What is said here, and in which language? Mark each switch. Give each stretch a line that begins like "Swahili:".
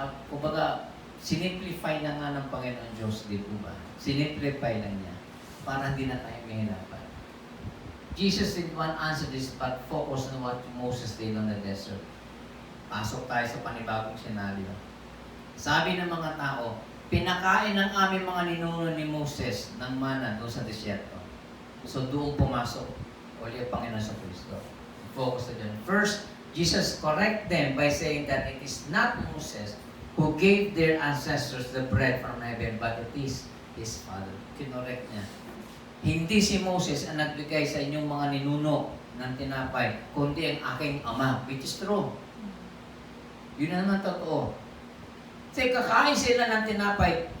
Filipino: Kumbaga, sinimplify na nga ng Panginoon Diyos, di po ba? Sinimplify lang niya para hindi na tayo mahirapan.
English: Jesus did not answer this but focus on what Moses did on the desert.
Filipino: Pasok tayo sa panibagong senaryo. Sabi ng mga tao, pinakain ng aming mga ninuno ni Moses ng mana doon sa desierto. So doon pumasok ulit ang Panginoon sa Kristo. Focus na dyan.
English: First, Jesus correct them by saying that it is not Moses who gave their ancestors the bread from heaven, but it is his Father.
Filipino: Kinorek niya. Hindi si Moses ang nagbigay sa inyong mga ninuno ng tinapay, kundi ang aking Ama,
English: which is true.
Filipino: Yun na naman totoo. Kasi kakain sila ng tinapay.